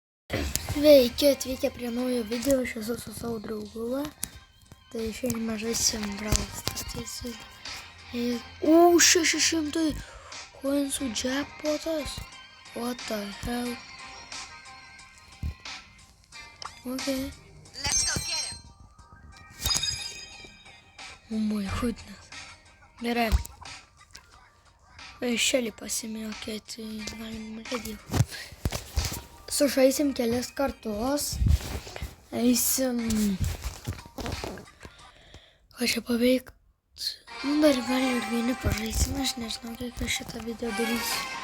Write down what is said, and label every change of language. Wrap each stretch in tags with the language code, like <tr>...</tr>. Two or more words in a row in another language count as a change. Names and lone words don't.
<lt>Sveiki atvykę prie naujo video, aš esu su savo draugu. Tai šiandien mes žaisim Brawl Stars. 600 coinsų jackpotas.</lt> <en>What the hell? Okay. Let's go get him. Oh my goodness.</en> <lt>Gerai. Šelį pasimokėti, galim žaidimą. Sužaisim kelias kartus. Eisim. Ką čia paveikt? Dar gali ir vieni pažaisim. Aš nežinau, kiek aš šitą video darysiu.</lt>